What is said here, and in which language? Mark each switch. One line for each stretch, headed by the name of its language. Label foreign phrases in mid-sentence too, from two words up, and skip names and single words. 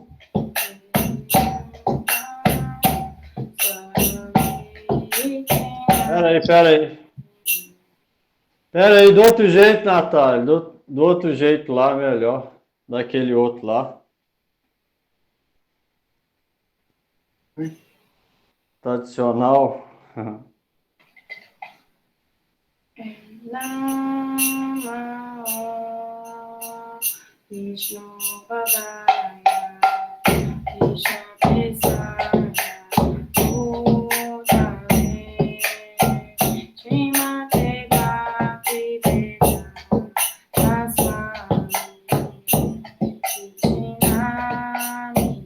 Portuguese: Pera aí, do outro jeito, Natália. Do outro jeito lá, melhor. Daquele outro lá. Tradicional.
Sanskrit: Vishnu Padaya Vishnu Pesaya Bhutale Srimate Bhakti Vedanta Swami Vijnani